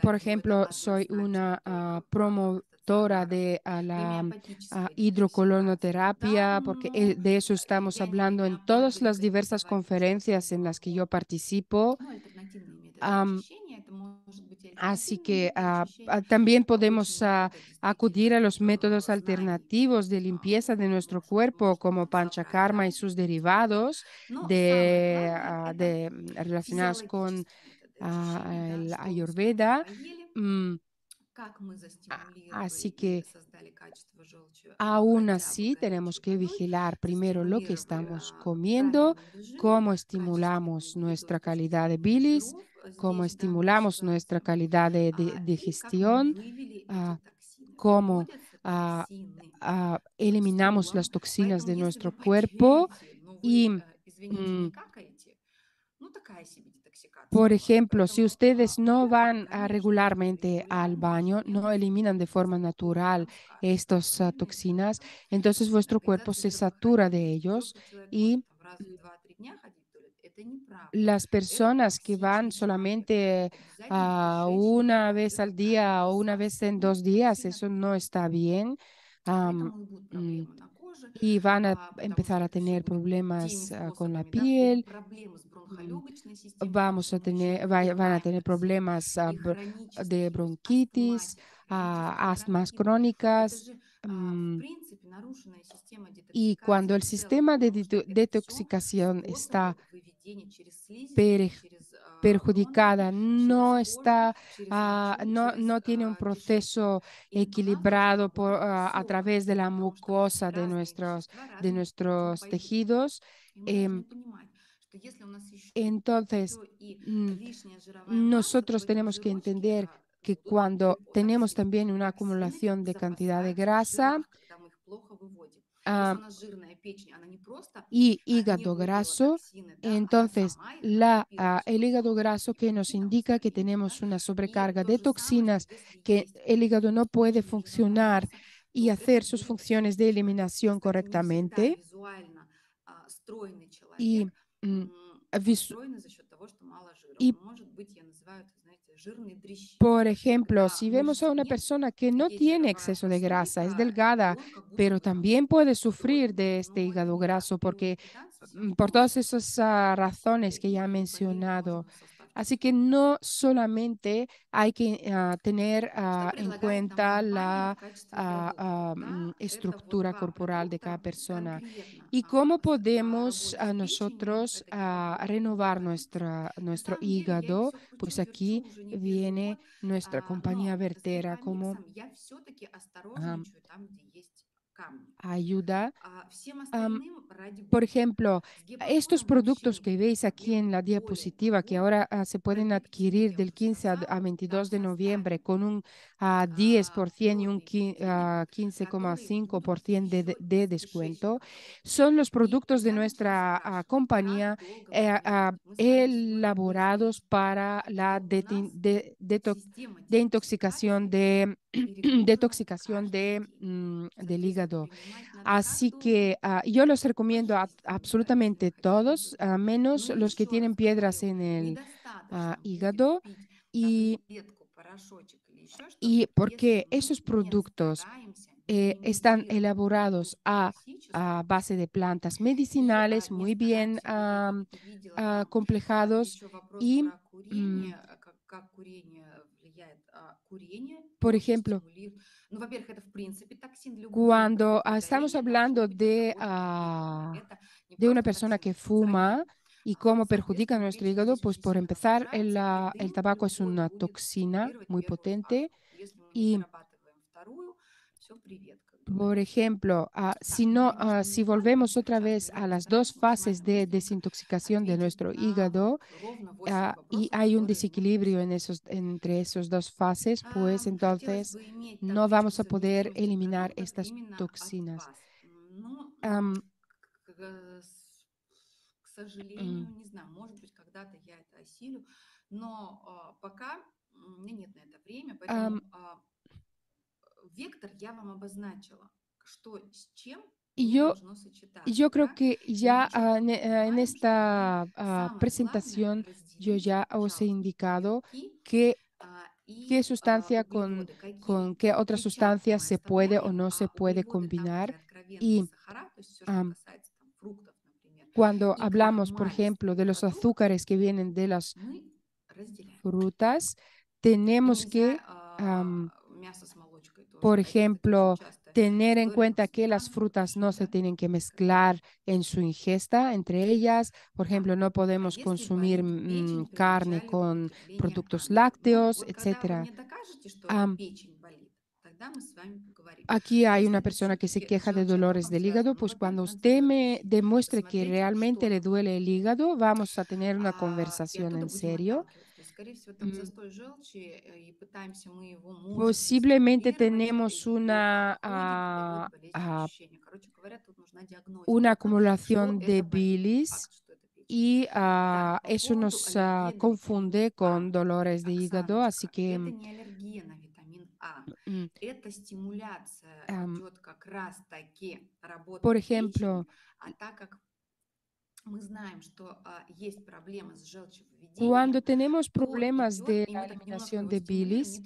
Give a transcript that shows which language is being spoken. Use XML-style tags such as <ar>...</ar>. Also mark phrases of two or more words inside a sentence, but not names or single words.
<es>yo, por</es> <ru>далее. Но это</ru> <es>ejemplo, soy</es> <ru>однозначно</ru> <es>una</es> <ru>только в рамках</ru> <es>promotora</es> <ru>стационаров.</ru> <es>de la</es> <ru>Гомеопатическая детоксикация.</ru> <es>hidrocolonoterapia, porque</es> <ru>Давно,</ru> <es>de eso estamos</es> <ru>я не</ru> <es>hablando en</es> <ru>гомеопат,</ru> <es>todas</es> <ru>буду</ru> <es>las diversas</es> <ru>рекомендовать писать</ru> <es>conferencias en</es> <ru>видео</ru> <es>las que</es> <ru>о</ru> <es>yo participo.</es> <ru>альтернативные методы очищения. Это может быть и</ru> <es>Así</es> <ru>альтернативные</ru> <es>que</es> <ru>методы очищения.</ru> <es>también podemos</es> <ru>Обычно это</ru> <es>acudir</es> <ru>действительно</ru> <es>a los métodos</es> <ru>знание</ru> <es>alternativos de limpieza de nuestro cuerpo,</es> <ru>может</ru> <es>como</es> <ru>нам собрать,</ru> <es>panchakarma</es> <ru>да?</ru> <es>y sus derivados</es> <ru>Но самое главное это</ru> <es>relacionados con</es> <ru>физиологические методы очищения, да,</ru> <es>el</es> <ru>что мы с вами</ru> <es>Ayurveda.</es> <ru>поели, Mm, как мы</ru> <es>Así</es> <ru>застимулировали и</ru> <es>que</es> <ru>создали качество желчи</ru> <es>aún</es> <ru>хотя бы</ru> <es>así tenemos</es> <ru>горячей</ru> <es>que</es> <ru>водой,</ru> <es>vigilar primero lo que</es> <ru>застимулировали</ru> <es>estamos</es> <ru>в</ru> <es>comiendo,</es> <ru>правильном режиме,</ru> <es>cómo</es> <ru>качественную</ru> <es>estimulamos</es> <ru>еду с</ru> <es>nuestra</es> <ru>точки</ru> <es>calidad de</es> <ru>зрения</ru> <es>bilis,</es> <ru>жиров</ru> <es>cómo</es> <ru>здесь в данной</ru> <es>estimulamos nuestra</es> <ru>ситуации,</ru> <es>calidad de</es> <ru>и как мы</ru> <es>digestión,</es> <ru>вывели эти ah, токсины.</ru> <es>cómo</es> <ru>Выводятся токсины</ru> <es>eliminamos las</es> <ru>стулом,</ru> <es>toxinas</es> <ru>поэтому</ru> <es>de</es> <ru>если вы</ru> <es>nuestro cuerpo</es> <ru>потеете, но вы,</ru> <es>y,</es> <ru>извините, mm, не какаете, ну такая себе детоксикация</ru> <es>por</es> <ru>у вас.</ru> <es>ejemplo, si</es> <ru>Поэтому,</ru> <es>ustedes no</es> <ru>наверное,</ru> <es>van</es> <ru>конечно, некоторые</ru> <es>regularmente al</es> <ru>регулярные</ru> <es>baño, no</es> <ru>ежедневные</ru> <es>eliminan de</es> <ru>употребления</ru> <es>forma</es> <ru>спокойно</ru> <es>natural</es> <ru>нам скажут, что,</ru> <es>estas</es> <ru>наверное,</ru> <es>toxinas,</es> <ru>необходимо.</ru> <es>entonces vuestro cuerpo</es> <ru>Организация</ru> <es>se satura de</es> <ru>здравоохранения ведет,</ru> <es>ellos</es> <ru>что человек может</ru> <es>y</es> <ru>там, раз в 2-3 дня ходить в туалет. Это неправда.</ru> <es>las</es> <ru>Это</ru> <es>personas que van</es> <ru>токсичный человек.</ru> <es>solamente</es> <ru>Обязательно в кишечнике</ru> <es>una vez</es> <ru>работает</ru> <es>al</es> <ru>какая-то</ru> <es>día o una vez</es> <ru>фиксация.</ru> <es>en</es> <ru>Ну,</ru> <es>2 días, eso no</es> <ru>токсинотравление.</ru> <es>está bien. am,</es> <ru>Поэтому и будут mm, проблемы на коже,</ru> <es>y van a</es> <ru>потому</ru> <es>empezar</es> <ru>что</ru> <es>a</es> <ru>это все</ru> <es>tener</es> <ru>будет теми</ru> <es>problemas con la</es> <ru>способами, да, или</ru> <es>piel,</es> <ru>проблемы с mm, бронхолегочной системой, потому что мы еще не</ru> <es>van a</es> <ru>убираем</ru> <es>tener</es> <ru>токсины,</ru> <es>problemas</es> <ru>и</ru> <es>de</es> <ru>хронические, то есть</ru> <es>bronquitis,</es> <ru>астматик, хронический</ru> <es>asmas</es> <ru>бронхит. Это</ru> <es>crónicas.</es> <ru>же, в mm, принципе, нарушенная система</ru> <es>Y</es> <ru>детоксикации</ru> <es>cuando el</es> <ru>в целом,</ru> <es>sistema de</es> <ru>потому что это все</ru> <es>detoxicación</es> <ru>способы</ru> <es>está</es> <ru>выведения через слизистую,</ru> <es>pere-</es> <ru>через</ru> <es>perjudicada,</es> <ru>через</ru> <es>no</es> <ru>кожу,</ru> <es>está,</es> <ru>через мочу, через</ru> <es>no tiene un</es> <ru>кишечник.</ru> <es>proceso</es> <ru>И мама</ru> <es>equilibrado</es> <ru>работает</ru> <es>a</es> <ru>все</ru> <es>través de la</es> <ru>потому что</ru> <es>mucosa</es> <ru>разные вещества</ru> <es>de</es> <ru>разным путем</ru> <es>nuestros</es> <ru>пойдут.</ru> <es>tejidos.</es> <ru>И мы должны Em, понимать, что если у нас</ru> <es>entonces,</es> <ru>еще и mm, лишняя жировая масса, то</ru> <es>nosotros</es> <ru>эти</ru> <es>tenemos que</es> <ru>жирочки</ru> <es>entender que</es> <ru>будут</ru> <es>cuando tenemos</es> <ru>токсины.</ru> <es>también una</es> <ru>Токсины</ru> <es>acumulación de cantidad de</es> <ru>запасаются в</ru> <es>grasa,</es> <ru>жирах, когда мы их плохо выводим. Если ah, у нас жирная печень, она не просто</ru> <es>y</es> <ru>не</ru> <es>hígado</es> <ru>вывела</ru> <es>graso,</es> <ru>токсины, да, она</ru> <es>entonces</es> <ru>сама их накопила</ru> <es>el</es> <ru>через</ru> <es>hígado</es> <ru>кровь</ru> <es>graso</es> <ru>и</ru> <es>que nos</es> <ru>пойти там</ru> <es>indica que</es> <ru>испарилась, да.</ru> <es>tenemos una</es> <ru>И</ru> <es>sobrecarga</es> <ru>то</ru> <es>de</es> <ru>же самое, что</ru> <es>toxinas,</es> <ru>если</ru> <es>que</es> <ru>есть</ru> <es>el hígado no puede</es> <ru>лишняя жировая</ru> <es>funcionar</es> <ru>масса,</ru> <es>y</es> <ru>то это</ru> <es>hacer sus</es> <ru>будет</ru> <es>funciones de</es> <ru>человек,</ru> <es>eliminación</es> <ru>кстати, не всегда</ru> <es>correctamente</es> <ru>визуально стройный</ru> <es>y,</es> <ru>человек, mm, он</ru> <es>visu-</es> <ru>стройный за счет того, что мало жира.</ru> <es>y</es> <ru>Он может быть, я называю это, знаете, жирный дрищик.</ru> <es>por ejemplo,</es> <ru>Когда</ru> <es>si vemos</es> <ru>мышц</ru> <es>a una</es> <ru>нет,</ru> <es>persona que no</es> <ru>есть</ru> <es>tiene</es> <ru>жировая</ru> <es>exceso de grasa, es</es> <ru>прослойка, и</ru> <es>delgada,</es> <ru>он как будто</ru> <es>pero</es> <ru>бы там</ru> <es>también puede sufrir</es> <ru>стройный,</ru> <es>de este</es> <ru>но это</ru> <es>hígado</es> <ru>не так.</ru> <es>graso porque</es> <ru>Биоимпеданс всем</ru> <es>por todas</es> <ru>проще.</ru> <es>esas razones que ya he</es> <ru>И поверьте,</ru> <es>mencionado.</es> <ru>можно в составчик</ru> <es>Así que</es> <ru>добавить.</ru> <es>no solamente hay que tener</es> <ru>Что</ru> <es>en</es> <ru>предлагает нам</ru> <es>cuenta</es> <ru>компания</ru> <es>la</es> <ru>в качестве продуктов? Да, это вот</ru> <es>estructura</es> <ru>два</ru> <es>corporal de cada</es> <ru>продукта</ru> <es>persona</es> <ru>конкретно</ru> <es>y cómo</es> <ru>по</ru> <es>podemos</es> <ru>работе с печенью.</ru> <es>nosotros</es> <ru>Это гипоглюкемия и</ru> <es>renovar</es> <ru>гипокальций. На</ru> <es>nuestro</es> <ru>самом деле я их</ru> <es>hígado.</es> <ru>все</ru> <es>Pues</es> <ru>кручу,</ru> <es>aquí</es> <ru>верчу уже не первый</ru> <es>viene</es> <ru>год,</ru> <es>nuestra compañía</es> <ru>но с</ru> <es>Vertera como</es> <ru>гипомиксом я все-таки am, осторожничаю там, где есть камни.</ru> <es>ayuda.</es> <ru>Всем остальным, ради</ru> <es>Por</es> <ru>бога.</ru> <es>ejemplo,</es> <ru>С</ru> <es>estos</es> <ru>гепатозом</ru> <es>productos</es> <ru>вообще</ru> <es>que veis aquí</es> <ru>проблем</ru> <es>en la</es> <ru>более</ru> <es>diapositiva, que</es> <ru>того,</ru> <es>ahora se pueden</es> <ru>пробектин,</ru> <es>adquirir</es> <ru>я</ru> <es>del</es> <ru>уже</ru> <es>15 a</es> <ru>сказала, там</ru> <es>22</es> <ru>в</ru> <es>de noviembre</es> <ru>составе</ru> <es>con un 10% y un</es> <ru>природные пектины, которые будут</ru> <es>15,5%</es> <ru>еще и</ru> <es>de</es> <ru>с</ru> <es>descuento,</es> <ru>кишечником работать.</ru> <es>son los</es> <ru>И</ru> <es>productos de</es> <ru>я начну</ru> <es>nuestra</es> <ru>спрашивать,</ru> <es>compañía</es> <ru>как долго принимать. Мы с вами сегодня</ru> <es>elaborados</es> <ru>выяснили,</ru> <es>para la</es> <ru>что у нас система</ru> <es>detoxicación</es> <ru>детоксикации перегружена</ru> <es>detoxicación</es> <ru>каждый день.</ru> <es>del</es> <ru>Соответственно,</ru> <es>hígado.</es> <ru>принимать надо</ru> <es>Así</es> <ru>как долго?</ru> <es>que yo los</es> <ru>по</ru> <es>recomiendo a</es> <ru>естественным</ru> <es>absolutamente</es> <ru>показателям, хотя бы</ru> <es>todos,</es> <ru>год.</ru> <es>a</es> <ru>Но</ru> <es>menos los que</es> <ru>еще раз</ru> <es>tienen piedras</es> <ru>говорю,</ru> <es>en el</es> <ru>недостаточно будет</ru> <es>hígado.</es> <ru>пить</ru> <es>Y,</es> <ru>таблетку, порошочек или еще</ru> <es>y</es> <ru>что-то, если</ru> <es>porque</es> <ru>мы</ru> <es>esos</es> <ru>не</ru> <es>productos</es> <ru>стараемся</ru> <es>están</es> <ru>минимизировать</ru> <es>elaborados</es> <ru>нагрузку</ru> <es>a</es> <ru>физическую.</ru> <es>base de plantas</es> <ru>И</ru> <es>medicinales</es> <ru>не</ru> <es>muy bien</es> <ru>стараемся, вот я вот увидела там</ru> <es>complejados</es> <ru>еще вопрос</ru> <es>y,</es> <ru>про курение, как курение влияет. Курение</ru> <es>por</es> <ru>тоже</ru> <es>ejemplo,</es> <ru>стимулирует. Ну, во-первых, это в принципе токсин, любые</ru> <es>cuando</es> <ru>продукты</ru> <es>estamos</es> <ru>горения должны</ru> <es>hablando</es> <ru>быть алкогольно напитанными. Это не</ru> <es>de una</es> <ru>просто</ru> <es>persona</es> <ru>токсин,</ru> <es>que</es> <ru>это канцероген.</ru> <es>fuma y cómo perjudica</es> <ru>Соответственно,</ru> <es>nuestro</es> <ru>печень</ru> <es>hígado,</es> <ru>здесь</ru> <es>pues</es> <ru>очень</ru> <es>por</es> <ru>сильно</ru> <es>empezar,</es> <ru>раздражается, и</ru> <es>el</es> <ru>дым</ru> <es>tabaco es</es> <ru>любой</ru> <es>una</es> <ru>будет</ru> <es>toxina</es> <ru>стимулировать</ru> <es>muy</es> <ru>первую фазу.</ru> <es>potente</es> <ru>Если мы не</ru> <es>y,</es> <ru>дорабатываем вторую, все, привет, как</ru> <es>por</es> <ru>говорится.</ru> <es>ejemplo,</es> <ru>Так, мы, конечно, не</ru> <es>si</es> <ru>уходим</ru> <es>volvemos</es> <ru>от</ru> <es>otra</es> <ru>частной</ru> <es>vez a</es> <ru>жизни,</ru> <es>las dos</es> <ru>стараемся, мы с</ru> <es>fases</es> <ru>вами</ru> <es>de</es> <ru>быстренько</ru> <es>desintoxicación de</es> <ru>ответить</ru> <es>nuestro</es> <ru>на вот</ru> <es>hígado,</es> <ru>ровно 8</ru> <es>y</es> <ru>вопросов,</ru> <es>hay un</es> <ru>которые мы</ru> <es>desequilibrio en</es> <ru>написали.</ru> <es>entre esas dos fases, pues</es> <ru>Хотелось</ru> <es>entonces</es> <ru>бы иметь</ru> <es>no</es> <ru>табличку</ru> <es>vamos a poder</es> <ru>совместимости</ru> <es>eliminar</es> <ru>продуктов</ru> <es>estas</es> <ru>именно от</ru> <es>toxinas.</es> <ru>вас. Ну, Am, к mm, сожалению, не знаю, может быть, когда-то я это осилю, но пока у меня нет на это время, am, поэтому вектор я вам обозначила, что с чем</ru> <es>y</es> <ru>не</ru> <es>yo</es> <ru>должно</ru> <es>Yo</es> <ru>сочетаться,</ru> <es>creo</es> <ru>да?</ru> <es>que</es> <ru>И мы</ru> <es>ya</es> <ru>четко</ru> <es>en</es> <ru>понимаем, что мы</ru> <es>esta</es> <ru>самое главное</ru> <es>presentación yo</es> <ru>разделить,</ru> <es>ya os he</es> <ru>пожалуйста,</ru> <es>indicado</es> <ru>белки</ru> <es>qué, qué</es> <ru>и</ru> <es>sustancia</es> <ru>углеводы.</ru> <es>con</es> <ru>Какие?</ru> <es>qué otra</es> <ru>Клетчатку</ru> <es>sustancia</es> <ru>мы</ru> <es>se puede o</es> <ru>оставляем,</ru> <es>no se</es> <ru>а</ru> <es>puede</es> <ru>углеводы там,</ru> <es>combinar.</es> <ru>где откровенные</ru> <es>Y</es> <ru>сахара, то есть все, что am, касается там, фруктов, например,</ru> <es>cuando</es> <ru>и</ru> <es>hablamos, por ejemplo,</es> <ru>крахмалистые</ru> <es>de los</es> <ru>продукты,</ru> <es>azúcares que vienen de las</es> <ru>мы разделяем.</ru> <es>frutas,</es> <ru>И</ru> <es>tenemos</es> <ru>нельзя</ru> <es>que,</es> <ru>мясо с молочкой тоже.</ru> <es>por</es> <ru>Опять это очень</ru> <es>ejemplo,</es> <ru>частая</ru> <es>tener en</es> <ru>история там</ru> <es>cuenta</es> <ru>с</ru> <es>que las</es> <ru>сметаной, с</ru> <es>frutas no</es> <ru>лапшой,</ru> <es>se</es> <ru>да,</ru> <es>tienen que</es> <ru>когда</ru> <es>mezclar en su ingesta entre ellas. Por</es> <ru>так.</ru> <es>ejemplo, no</es> <ru>А</ru> <es>podemos</es> <ru>если</ru> <es>consumir</es> <ru>болит печень при</ru> <es>carne</es> <ru>начале</ru> <es>con</es> <ru>употребления</ru> <es>productos</es> <ru>антий? Ну,</ru> <es>lácteos,</es> <ru>вот когда вы</ru> <es>etcétera.</es> <ru>мне докажете, что Am, печень болит, тогда мы с вами поговорим.</ru> <es>Aquí</es> <ru>А</ru> <es>hay</es> <ru>если</ru> <es>una</es> <ru>это</ru> <es>persona que se</es> <ru>все-таки с</ru> <es>queja de dolores</es> <ru>желчотоком</ru> <es>del hígado,</es> <ru>связано, ну,</ru> <es>pues</es> <ru>во-первых,</ru> <es>cuando</es> <ru>надо</ru> <es>usted</es> <ru>сделать</ru> <es>me</es> <ru>УЗИ,</ru> <es>demuestre que</es> <ru>посмотреть,</ru> <es>realmente</es> <ru>что</ru> <es>le</es> <ru>там.</ru> <es>duele el hígado, vamos a tener una</es> <ru>И</ru> <es>conversación</es> <ru>оттуда</ru> <es>en</es> <ru>будем</ru> <es>serio.</es> <ru>отталкиваться. То есть, скорее всего, там Mm, застой желчи, и пытаемся мы его, может быть,</ru> <es>Posiblemente</es> <ru>стимулировать,</ru> <es>tenemos</es> <ru>и то проходит, и дает болезненное ощущение. Короче говоря, тут нужна</ru> <es>una</es> <ru>диагностика, что</ru> <es>acumulación de</es> <ru>это болит. Не</ru> <es>bilis</es> <ru>факт, что это печень.</ru> <es>y</es> <ru>Так, по</ru> <es>eso</es> <ru>поводу</ru> <es>nos</es> <ru>аллергена витамина</ru> <es>confunde</es> <ru>А.</ru> <es>con dolores de hígado, así</es> <ru>Оксаночка,</ru> <es>que,</es> <ru>это не аллерген, а витамин А. mm, Это стимуляция am, идет как раз-таки</ru> <es>por</es> <ru>работы</ru> <es>ejemplo,</es> <ru>печени, а так как мы знаем, что есть проблемы с</ru> <es>cuando</es> <ru>желчевыведением,</ru> <es>tenemos</es> <ru>то</ru> <es>problemas</es> <ru>идет,</ru> <es>de</es> <ru>и</ru> <es>la</es> <ru>мы так немножко</ru> <es>eliminación</es> <ru>его</ru> <es>de</es> <ru>стимулируем, не</ru>